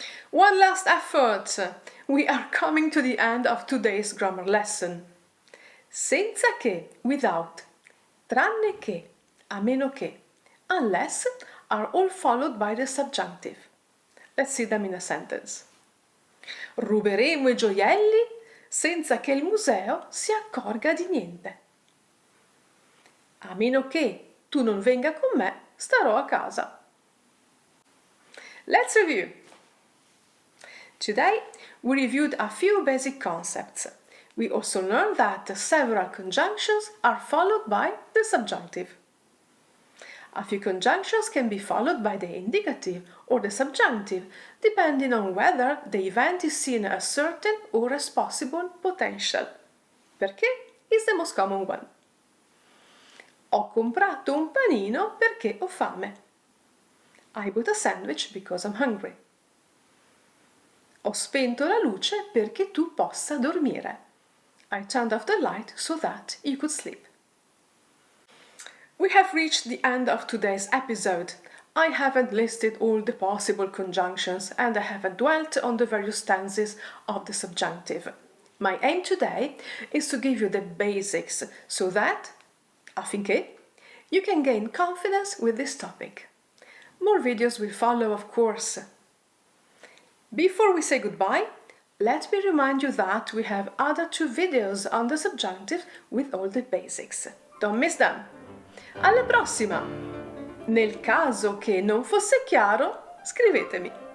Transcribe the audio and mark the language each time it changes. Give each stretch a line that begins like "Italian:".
English: One last effort! We are coming to the end of today's grammar lesson.
Italian: Senza che,
English: without,
Italian: tranne che, a meno che,
English: unless are all followed by the subjunctive. Let's see them in a sentence.
Italian: Ruberemo i gioielli senza che il museo si accorga di niente. A meno che tu non venga con me, starò a casa.
English: Let's review. Today, we reviewed a few basic concepts. We also learned that several conjunctions are followed by the subjunctive. A few conjunctions can be followed by the indicative or the subjunctive, depending on whether the event is seen as certain or as possible potential. Perché is the most common one.
Italian: Ho comprato un panino perché ho fame.
English: I bought a sandwich because I'm hungry.
Italian: Ho spento la luce perché tu possa dormire.
English: I turned off the light so that you could sleep. We have reached the end of today's episode. I haven't listed all the possible conjunctions and I haven't dwelt on the various stanzas of the subjunctive. My aim today is to give you the basics so that, affinché, you can gain confidence with this topic. More videos will follow, of course. Before we say goodbye, let me remind you that we have other 2 videos on the subjunctive with all the basics. Don't miss them!
Italian: Alla prossima! Nel caso che non fosse chiaro, scrivetemi!